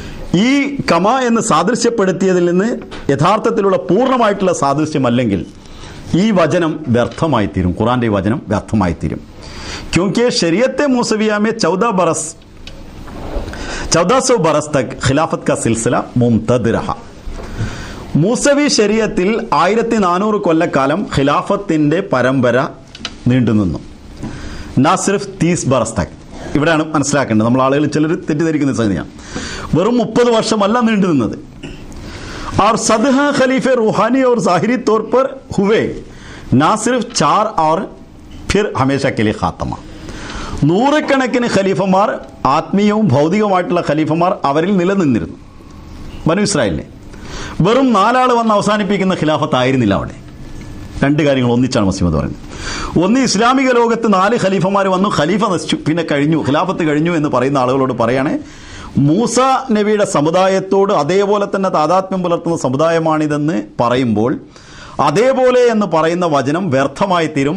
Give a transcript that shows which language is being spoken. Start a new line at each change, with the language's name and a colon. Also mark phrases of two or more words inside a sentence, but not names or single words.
Malayalam: ഈ കമ എന്ന് സാദൃശ്യപ്പെടുത്തിയതിൽ നിന്ന് യഥാർത്ഥത്തിലുള്ള പൂർണ്ണമായിട്ടുള്ള സാദൃശ്യമല്ലെങ്കിൽ ഈ വചനം വ്യർത്ഥമായിത്തീരും, ഖുറാന്റെ ഈ വചനം വ്യർത്ഥമായിത്തീരും.
Urdu: کیونکہ شریعت موسویہ میں 1400 برس تک خلافت کا سلسلہ ممتد رہا.
Malayalam: മൂസവി ശരീഅത്തിൽ 1400 കൊല്ലക്കാലം ഖിലാഫത്തിന്റെ പരമ്പര നീണ്ടുനിന്നു.
Urdu: نہ صرف 30 برس تک.
Malayalam: ഇവിടെയാണ് മനസ്സിലാക്കേണ്ടത്, നമ്മൾ ആളുകൾ ചിലർ തെറ്റിദ്ധരിക്കുന്ന സംഗതിയാണ്. വെറും 30 വർഷമല്ല നീണ്ടു നിന്നത്.
Urdu: اور 17 خلیفے روحانی اور ظاہری طور پر ہوئے، نہ صرف 4 اور پھر ہمیشہ کے لیے خاتمہ.
Malayalam: നൂറുകണക്കിന് ഖലീഫമാർ, ആത്മീയവും ഭൗതികവുമായിട്ടുള്ള ഖലീഫമാർ അവരിൽ നിലനിന്നിരുന്നു. ബനു ഇസ്രായേലിനെ വെറും 4 ആൾ വന്ന് അവസാനിപ്പിക്കുന്ന ഖിലാഫത്ത് ആയിരുന്നില്ല അവിടെ. 2 കാര്യങ്ങൾ ഒന്നിച്ചാണ് മസീമത് പറയുന്നത്. ഒന്ന്, ഇസ്ലാമിക ലോകത്ത് 4 ഖലീഫമാർ വന്നു, ഖലീഫ നശിച്ചു, പിന്നെ കഴിഞ്ഞു, ഖിലാഫത്ത് കഴിഞ്ഞു എന്ന് പറയുന്ന ആളുകളോട് പറയണേ, മൂസ നബിയുടെ സമുദായത്തോട് അതേപോലെ തന്നെ താദാത്മ്യം പുലർത്തുന്ന സമുദായമാണിതെന്ന് പറയുമ്പോൾ അതേപോലെ എന്ന് പറയുന്ന വചനം വ്യർത്ഥമായി തീരും.